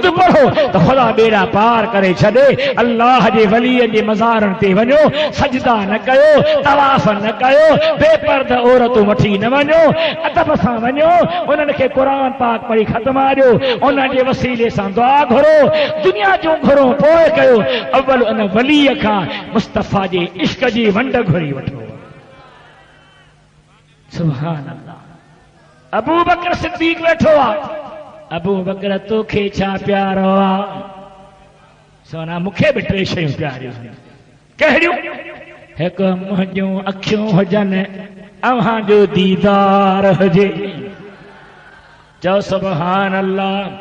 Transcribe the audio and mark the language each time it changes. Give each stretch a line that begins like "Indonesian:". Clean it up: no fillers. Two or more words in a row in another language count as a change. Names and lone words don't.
Sindhi: पढ़ो तो खुदा बेड़ा पार करे छदे अल्लाह जे वलीअ जे मज़ारन ते वञो सजदा न कयो तवाफ न कयो बेपर्दा औरतूं वठी न वञो अदब सां वञो उन्हनि खे कुरान पाक पढ़ी ख़त्म आजो उन्हनि जे वसीले सां दुआ घुरो दुनिया जो घुरो पोइ कयो अव्वल उन वलीअ खां मुस्तफ़ा जे इश्क जी वंड घुरी वठो
Arabic: سبحان الله
Sindhi: अबू बकर सिद्दीक बैठो आ अबू बकर तोखे छा प्यारो आ सोना मूंखे बि टे शयूं प्यारियूं कहिड़ियूं हिकु मुंहिंजूं अखियूं हुजनि अव्हां जो दीदार हुजे चओ
Arabic: سبحان الله